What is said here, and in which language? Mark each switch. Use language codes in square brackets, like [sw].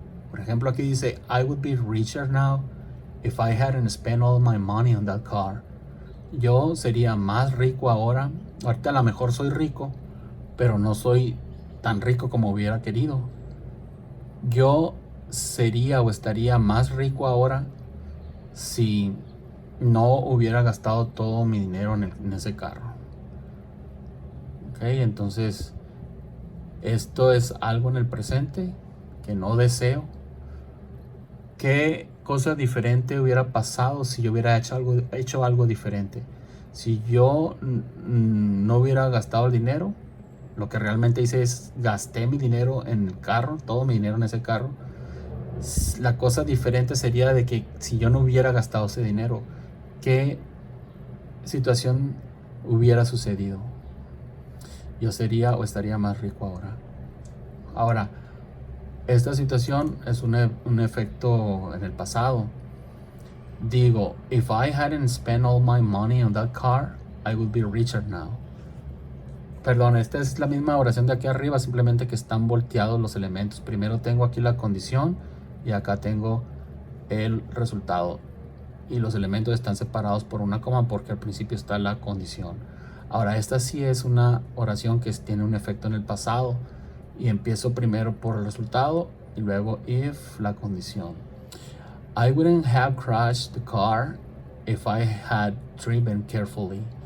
[es] Por ejemplo, aquí dice, [en] I would be richer now if I hadn't spent all my money on that car. [es] Yo sería más rico ahora. Ahorita a lo mejor soy rico, pero no soy tan rico como hubiera querido. Yo sería o estaría más rico ahora si no hubiera gastado todo mi dinero en ese carro. Ok, entonces esto es algo en el presente que no deseo. ¿Qué cosa diferente hubiera pasado si yo hubiera hecho algo diferente? Si yo no hubiera gastado el dinero, lo que realmente hice es gasté mi dinero en el carro, todo mi dinero en ese carro. La cosa diferente sería de que si yo no hubiera gastado ese dinero, ¿qué situación hubiera sucedido? Yo sería o estaría más rico ahora. Ahora, esta situación es un efecto en el pasado. Digo, [en] if I hadn't spent all my money on that car, I would be richer now. [es] Perdón, esta es la misma oración de aquí arriba, simplemente que están volteados los elementos. Primero tengo aquí la condición y acá tengo el resultado. Y los elementos están separados por una coma porque al principio está la condición. Ahora, esta sí es una oración que tiene un efecto en el pasado. Y empiezo primero por el resultado y luego if, la condición. [en] I wouldn't have crashed the car if I had driven carefully.